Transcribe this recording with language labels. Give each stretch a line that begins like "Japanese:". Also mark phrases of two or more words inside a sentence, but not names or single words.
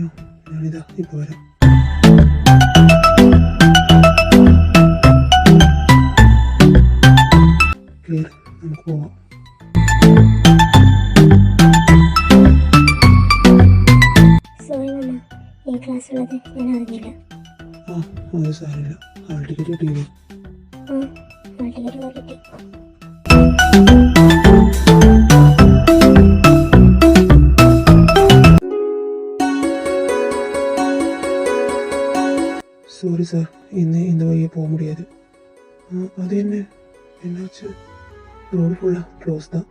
Malayalam: ഞാനിതാ ഇപ്പോൾ വരാം. ക്ലിയർ, നമുക്ക് പോവാം. സോറി മാമ, ഈ ക്ലാസ് ഉള്ളത് ഞാൻ അറിഞ്ഞില്ല. ആ അത് സാരമില്ല.
English: hall ticket
Malayalam: കിട്ടിയില്ലേ? ആ
English: hall ticket
Malayalam: കിട്ടി.
English: sorry sir,
Tamil: இந்த வழியே போக முடியாது. அது என்னாச்சு? ரோடு ஃபுல்லாக க்ளோஸ் தான்.